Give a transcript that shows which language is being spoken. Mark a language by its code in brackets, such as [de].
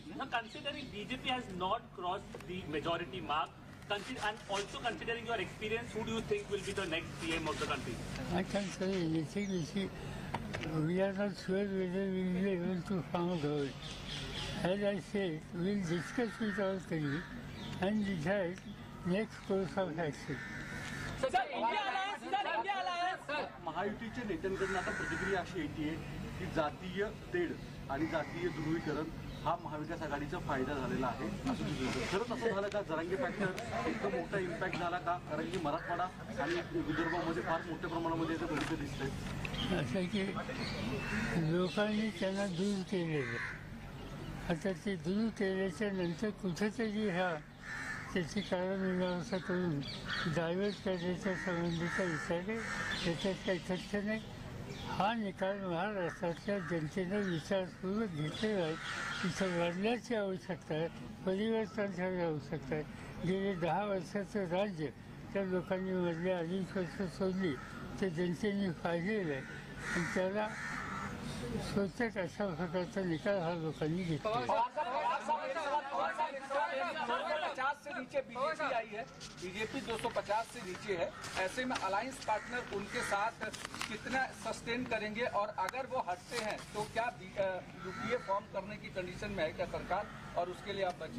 [en] Considering BJP has not crossed the majority mark, and also considering your experience, who do you think will be the next PM of the country? I can't say anything. We are not sure whether we will be able to form a government. As I said, we will discuss with our colleagues and decide next course of action. [mr] महायुतीच्या नेत्यांकडून आता प्रतिक्रिया अशी येते की जातीय तेढ आणि जातीय ध्रुवीकरण हा महाविकास आघाडीचा फायदा झालेला आहे असं दिसतं. खरंच असं झालं का? जरांगे फॅक्टर एकदम मोठा इम्पॅक्ट झाला का? कारण की मराठवाडा आणि विदर्भामध्ये फार मोठ्या प्रमाणामध्ये याचं भविष्य दिसतंय. असं की लोकांनी त्यांना दूर केलेलं, आता ते दूर केल्याच्या नंतर कुठेतरी त्याची कारणमीमांसा करून डायव्हर्ट करण्याच्या संबंधीचा विचार आहे. त्याच्यात काही तथ्य नाही. हा निकाल महाराष्ट्रातल्या जनतेनं विचारपूर्वक घेतलेला आहे. तिथं बदलाची आवश्यकता आहे, परिवर्तनाची आवश्यकता आहे. गेले 10 वर्षाचं राज्य त्या लोकांनी मधल्या 2.5 वर्ष सोडली ते जनतेने पाहिलेलं आहे आणि त्याला स्वतःच अशा प्रकारचा निकाल हा लोकांनी घेतला. [hi] 250 से नीचे बीजेपी आई है, बीजेपी 250 से नीचे है। ऐसे में अलायंस पार्टनर उनके साथ कितना सस्टेन करेंगे, और अगर वो हटते हैं तो क्या यूपीए फॉर्म करने की कंडीशन में है क्या सरकार, और उसके लिए आप